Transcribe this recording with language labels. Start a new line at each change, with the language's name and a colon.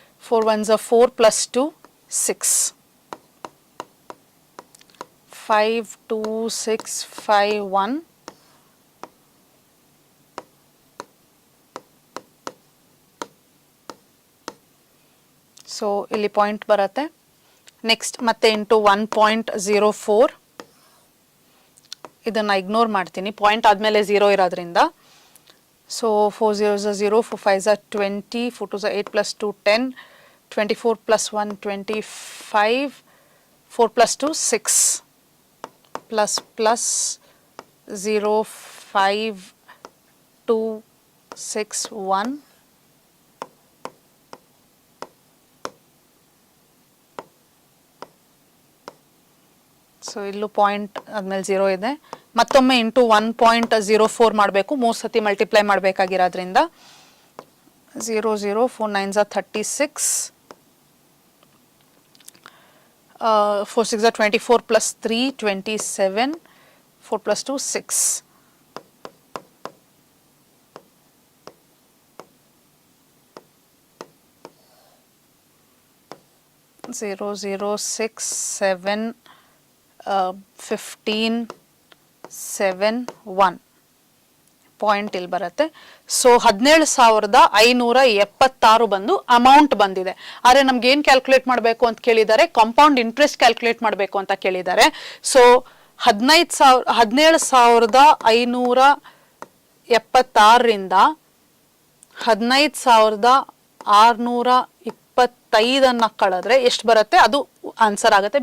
English: 4 1s are 4 plus 2 6, 5 2 6 5 1,
Kannada: so ಇಲ್ಲಿ point ಬರುತ್ತೆ. Next ಮತ್ತೆ ಇಂಟು 1.04, ಇದನ್ನು ಇಗ್ನೋರ್ ಮಾಡ್ತೀನಿ, ಪಾಯಿಂಟ್ ಆದಮೇಲೆ 0 ಇರೋದ್ರಿಂದ.
English: So 4 0s are 0, 4 5s are 20, 4 2s are 8 plus 2 10, 24 plus 1 25, 4 plus 2 6, plus 0 5 2 6 1.
Kannada: So ಇಲ್ಲೂ ಪಾಯಿಂಟ್ ಆದಮೇಲೆ 0 ಇದೆ. ಮತ್ತೊಮ್ಮೆ ಇಂಟು 1.04 ಮಾಡಬೇಕು, 3 ಸತಿ multiply ಮಾಡಬೇಕಾಗಿರೋದ್ರಿಂದ.
English: 0 0 4 9s are 36, 4 6s are 24 plus 3 27, 4 plus 2 6, 0 0 6 7 15 7 1
Kannada: point ಇಲ್ಲಿ ಬರುತ್ತೆ. ಸೊ 17,576 ಬಂದು ಅಮೌಂಟ್ ಬಂದಿದೆ. ಆದರೆ ನಮ್ಗೆ ಏನು ಕ್ಯಾಲ್ಕುಲೇಟ್ ಮಾಡಬೇಕು ಅಂತ ಕೇಳಿದ್ದಾರೆ, ಕಾಂಪೌಂಡ್ ಇಂಟ್ರೆಸ್ಟ್ ಕ್ಯಾಲ್ಕುಲೇಟ್ ಮಾಡಬೇಕು ಅಂತ ಕೇಳಿದ್ದಾರೆ. ಸೊ 17,576ರಿಂದ 15,625 ಕಳೆದ್ರೆ ಎಷ್ಟು ಬರುತ್ತೆ ಅದು ಆನ್ಸರ್ ಆಗುತ್ತೆ.